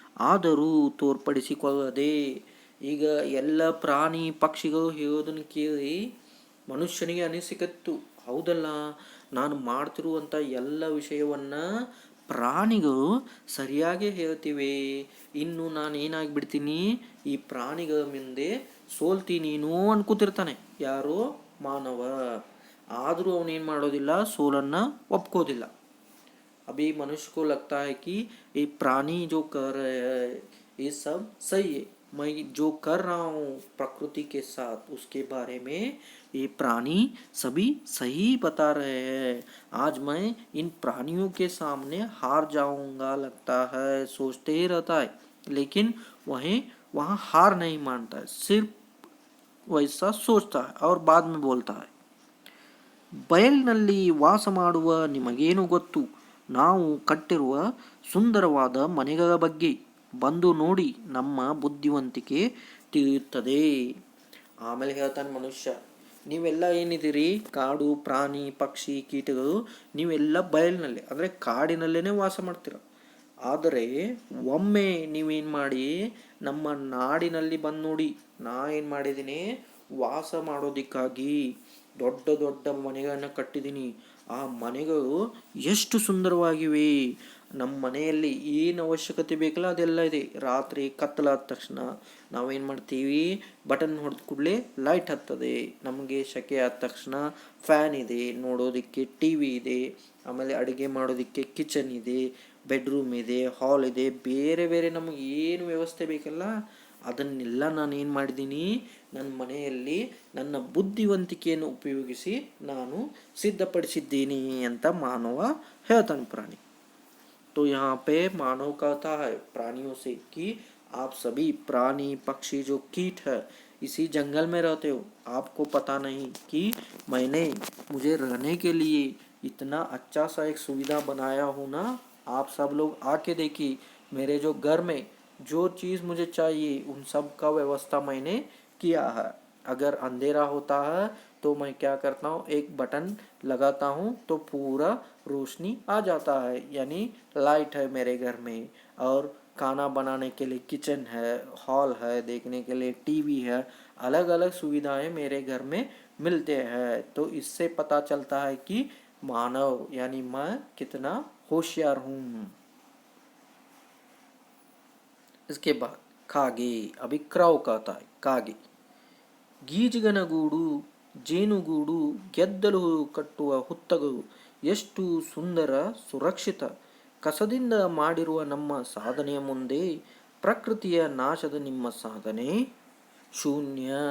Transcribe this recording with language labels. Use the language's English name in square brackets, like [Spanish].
[Kannada] ಆದರೂ ತೋರ್ಪಡಿಸಿಕೊಳ್ಳದೆ, ಈಗ ಎಲ್ಲ ಪ್ರಾಣಿ ಪಕ್ಷಿಗಳು ಹೇಳೋದನ್ನು ಕೇಳಿ ಮನುಷ್ಯನಿಗೆ ಅನಿಸಿಕತ್ತು, ಹೌದಲ್ಲ, ನಾನು ಮಾಡ್ತಿರುವಂಥ ಎಲ್ಲ ವಿಷಯವನ್ನು ಪ್ರಾಣಿಗಳು ಸರಿಯಾಗಿ ಹೇಳ್ತಿವೆ, ಇನ್ನು ನಾನು ಏನಾಗಿಬಿಡ್ತೀನಿ, ಈ ಪ್ರಾಣಿಗಳ ಮುಂದೆ ಸೋಲ್ತೀನೇನೋ ಅನ್ಕೋತಿರ್ತಾನೆ ಯಾರೋ ಮಾನವ. ಆದರೂ ಅವನೇನು ಮಾಡೋದಿಲ್ಲ, ಸೋಲನ್ನು ಒಪ್ಕೋದಿಲ್ಲ. [Hindi] अभी मनुष्य को लगता है कि ये प्राणी जो कर रहे हैं ये सब सही है, मैं जो कर रहा हूँ प्रकृति के साथ उसके बारे में ये प्राणी सभी सही बता रहे हैं। आज मैं इन प्राणियों के सामने हार जाऊंगा लगता है, सोचते ही रहता है, लेकिन वहीं वहाँ हार नहीं मानता है, सिर्फ वैसा सोचता है और बाद में बोलता है, [Kannada] ಬಯಲಿನಲ್ಲಿ ವಾಸ ಮಾಡುವ ನಿಮಗೇನು ಗೊತ್ತು, ನಾವು ಕಟ್ಟಿರುವ ಸುಂದರವಾದ ಮನೆಗಳ ಬಗ್ಗೆ ಬಂದು ನೋಡಿ, ನಮ್ಮ ಬುದ್ಧಿವಂತಿಕೆ ತಿಳಿಯುತ್ತದೆ. ಆಮೇಲೆ ಹೇಳ್ತಾನೆ ಮನುಷ್ಯ, ನೀವೆಲ್ಲ ಏನಿದ್ದೀರಿ ಕಾಡು ಪ್ರಾಣಿ ಪಕ್ಷಿ ಕೀಟಗಳು, ನೀವೆಲ್ಲ ಬಯಲಿನಲ್ಲಿ ಅಂದರೆ ಕಾಡಿನಲ್ಲೇ ವಾಸ ಮಾಡ್ತೀರ. ಆದರೆ ಒಮ್ಮೆ ನೀವೇನು ಮಾಡಿ ನಮ್ಮ ನಾಡಿನಲ್ಲಿ ಬಂದು ನೋಡಿ, ನಾ ಏನು ಮಾಡಿದ್ದೀನಿ, ವಾಸ ಮಾಡೋದಕ್ಕಾಗಿ ದೊಡ್ಡ ದೊಡ್ಡ ಮನೆಗಳನ್ನು ಕಟ್ಟಿದ್ದೀನಿ. ಆ ಮನೆಗಳು ಎಷ್ಟು ಸುಂದರವಾಗಿವೆ. ನಮ್ಮ ಮನೆಯಲ್ಲಿ ಏನು ಅವಶ್ಯಕತೆ ಬೇಕಲ್ಲ ಅದೆಲ್ಲ ಇದೆ. ರಾತ್ರಿ ಕತ್ತಲಾದ ತಕ್ಷಣ ನಾವೇನು ಮಾಡ್ತೀವಿ, ಬಟನ್ ಹೊಡೆದ ಕೂಡಲೇ ಲೈಟ್ ಹತ್ತದೆ. ನಮಗೆ ಸೆಕೆ ಆದ ತಕ್ಷಣ ಫ್ಯಾನ್ ಇದೆ, ನೋಡೋದಕ್ಕೆ ಟಿ ವಿ ಇದೆ, ಆಮೇಲೆ ಅಡುಗೆ ಮಾಡೋದಕ್ಕೆ ಕಿಚನ್ ಇದೆ, ಬೆಡ್ರೂಮ್ ಇದೆ, ಹಾಲ್ ಇದೆ, ಬೇರೆ ಬೇರೆ ನಮಗೆ ಏನು ವ್ಯವಸ್ಥೆ ಬೇಕಲ್ಲ ಅದನ್ನೆಲ್ಲ ನಾನು ಏನು ಮಾಡಿದ್ದೀನಿ, ನನ್ನ ಮನೆಯಲ್ಲಿ ನನ್ನ ಬುದ್ಧಿವಂತಿಕೆಯನ್ನು ಉಪಯೋಗಿಸಿ ನಾನು ಸಿದ್ಧಪಡಿಸಿದ್ದೀನಿ ಅಂತ ಮಾನವ ಹೇಳ್ತಾನೆ ಪ್ರಾಣಿ. [Hindi] तो यहाँ पे मानव कहता है प्राणियों से कि आप सभी प्राणी पक्षी जो कीट है इसी जंगल में रहते हो, आपको पता नहीं कि मैंने मुझे रहने के लिए इतना अच्छा सा एक सुविधा बनाया हूँ ना। आप सब लोग आके देखिए मेरे जो घर में जो चीज़ मुझे चाहिए उन सब का व्यवस्था मैंने किया है। अगर अंधेरा होता है तो मैं क्या करता हूँ, एक बटन लगाता हूँ तो पूरा रोशनी आ जाता है, यानी लाइट है मेरे घर में, और खाना बनाने के लिए किचन है, हॉल है, देखने के लिए टीवी है, अलग अलग सुविधाएं मेरे घर में मिलते हैं। तो इससे पता चलता है कि मानव यानी मैं कितना होशियार हूँ। इसके बाद कागे, अभी क्राउ कहता है कागे, [Kannada] ಗೀಜಿಗನಗೂಡು ಜೇನುಗೂಡು ಗೆದ್ದಲು ಕಟ್ಟುವ ಹುತ್ತಗಳು ಎಷ್ಟು ಸುಂದರ ಸುರಕ್ಷಿತ, ಕಸದಿಂದ ಮಾಡಿರುವ ನಮ್ಮ ಸಾಧನೆಯ ಮುಂದೆ ಪ್ರಕೃತಿಯ ನಾಶದ ನಿಮ್ಮ ಸಾಧನೆ ಶೂನ್ಯ.